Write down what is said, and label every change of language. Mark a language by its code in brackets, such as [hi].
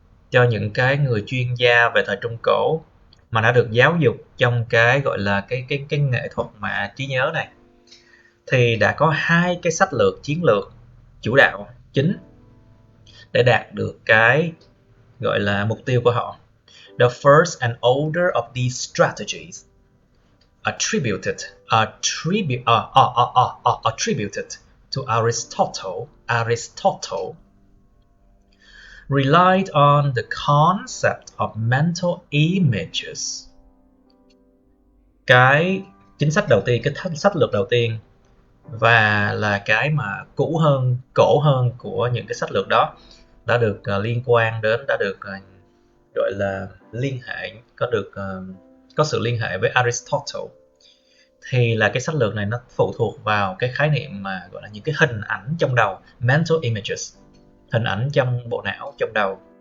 [vi] Cho những cái người chuyên gia về thời Trung Cổ mà đã được giáo dục trong cái gọi là cái nghệ thuật mà trí nhớ này, thì đã có hai cái sách lược chiến lược chủ đạo chính để đạt được cái gọi là mục tiêu của họ. [en] The first and older of these strategies, attributed to Aristotle, relied on the concept of mental images. [vi] Cái chính sách đầu tiên, cái sách lược đầu tiên và là cái mà cổ hơn của những cái sách lược đó đã được liên quan đến, đã được gọi là liên hệ, có sự liên hệ với Aristotle, thì là cái sách lược này nó phụ thuộc vào cái khái niệm mà gọi là những cái hình ảnh trong đầu, mental images, hình ảnh trong bộ não, trong đầu.